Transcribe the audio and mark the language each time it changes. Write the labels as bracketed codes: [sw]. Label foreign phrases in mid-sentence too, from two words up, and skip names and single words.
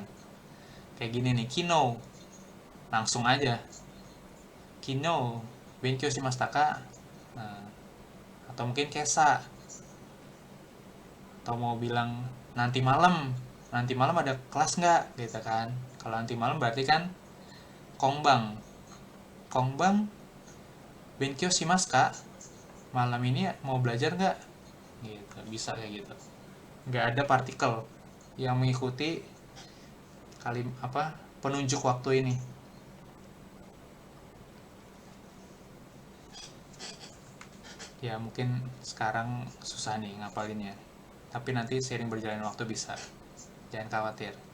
[id] Kayak gini nih, kino, langsung aja [ja] 昨日勉強しましたか. [id] Nah, atau mungkin kesa, atau mau bilang nanti malam ada kelas nggak gitu kan. Kalau nanti malam berarti kan [ja] 今晩勉強しますか, [id] malam ini mau belajar nggak gitu. Bisa kayak gitu, nggak ada partikel yang mengikuti penunjuk waktu ini. Ya mungkin sekarang susah nih ngapalinnya, tapi nanti seiring berjalan waktu bisa, jangan khawatir.